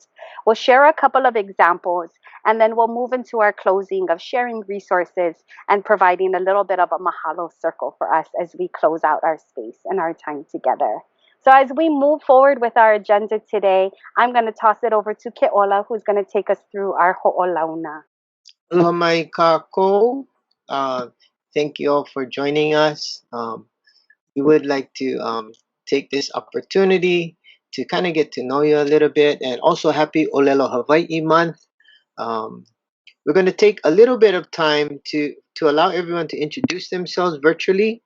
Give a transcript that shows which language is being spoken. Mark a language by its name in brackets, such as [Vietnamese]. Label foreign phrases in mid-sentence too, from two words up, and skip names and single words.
[English] We'll share a couple of examples, and then we'll move into our closing of sharing resources and providing a little bit of a mahalo circle for us as we close out our space and our time together. So as we move forward with our agenda today, I'm going to toss it over to Keola, who's going to take us through our ho'olauna. [Hawaiian] Aloha mai kako. [English] Thank you all for joining us. We would like to take this opportunity to kind of get to know you a little bit, and also happy ʻōlelo Hawaii month. We're going to take a little bit of time to allow everyone to introduce themselves virtually.